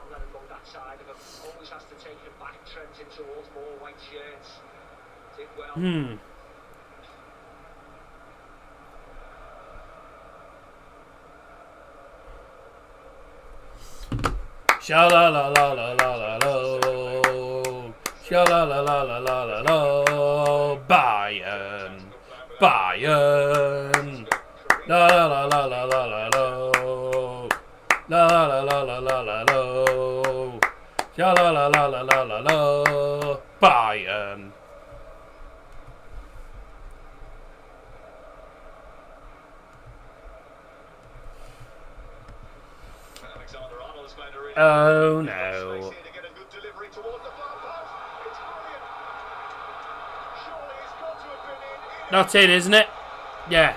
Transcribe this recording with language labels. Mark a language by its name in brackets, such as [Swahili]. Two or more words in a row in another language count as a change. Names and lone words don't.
[English] Sha la la la la la la la. Sha la la la la la la la. Bayern. Bayern. La la la la la la la la. La la la la la la la. Sha la la la la la la la. Bayern. Oh no. That's it, isn't it? Yeah.